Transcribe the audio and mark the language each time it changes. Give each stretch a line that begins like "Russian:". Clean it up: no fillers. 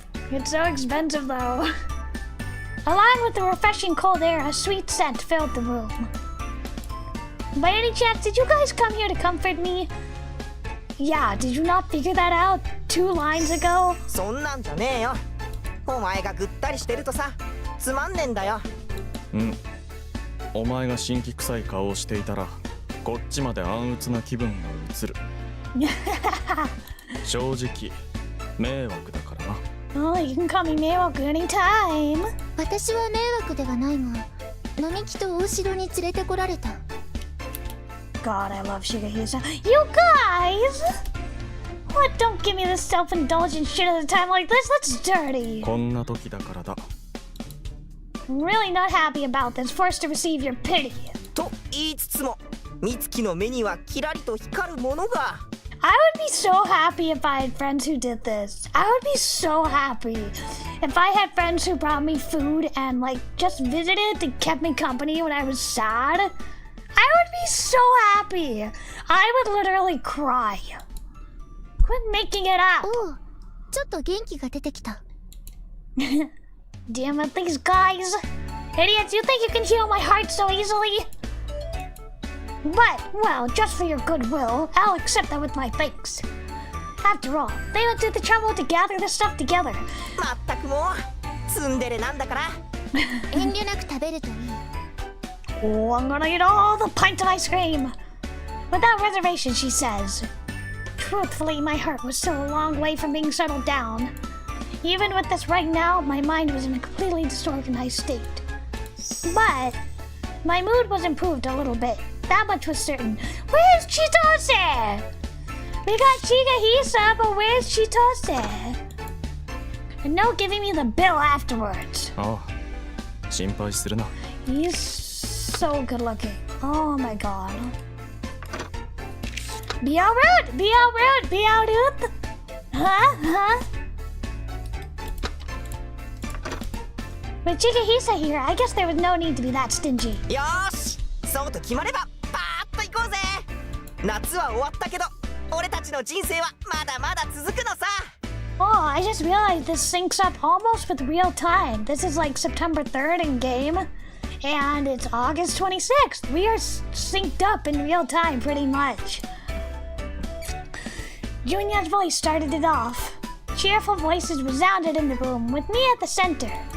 English: It's so expensive, though. Along with the refreshing cold air, a sweet scent filled the room. By any chance, did you guys come here to comfort me? Yeah, did you not figure that out 2 lines ago?
Japanese: そんなんじゃねえよ。お前がぐったりしてるとさ、つまんねえんだよ。うん。お前が新規臭い顔をしていたら、こっちまで暗鬱な気分が移る。正直、迷惑だからな。
English: Oh, you can call me 迷惑 anytime.
Japanese: 私は迷惑ではないが、並木と大城に連れてこられた。
English: God, I love Shigehisa. You guys! What? Don't give me this self-indulgent shit at a time like this. That's dirty.
Japanese: こんな時だからだ。
English: I'm really not happy about this. Forced to receive your pity.
Japanese: と言いつつも、美月の目にはキラリと光るものが。
English: I would be so happy if I had friends who did this. I would be so happy if I had friends who brought me food and like just visited and kept me company when I was sad. I would be so happy. I would literally cry. Quit making it up.
Japanese: おう、ちょっと元気が出てきた。
English: Damn it, these guys. Idiots, you think you can heal my heart so easily? But, well, just for your goodwill, I'll accept that with my thanks. After all, they went through the trouble to gather the stuff together.
Japanese: まったくもうツンデレなんだから。遠慮なく食べるといい。
English: Oh, I'm gonna eat all the pints of ice cream. Without reservation, she says. Truthfully, my heart was still a long way from being settled down. Even with this right now, my mind was in a completely disorganized state. But my mood was improved a little bit. That much was certain. Where's Chitose? We got Chigahisa, but where's Chitose? And no giving me the bill afterwards.
Japanese: ああ、心配するな。
English: He's so good looking. Oh my god. Be all rude! Be all rude! Be all rude! Huh? With Chigahisa here, I guess there was no need to be that stingy.
Japanese: よーし、そうと決まればパーッと行こうぜ。夏は終わったけど俺たちの人生はまだまだ続くのさ。
English: Oh, I just realized this syncs up almost with real time. This is like September 3rd in game, and it's August 26th. We are synced up in real time pretty much. Junia's voice started it off. Cheerful voices resounded in the room, with me at the center.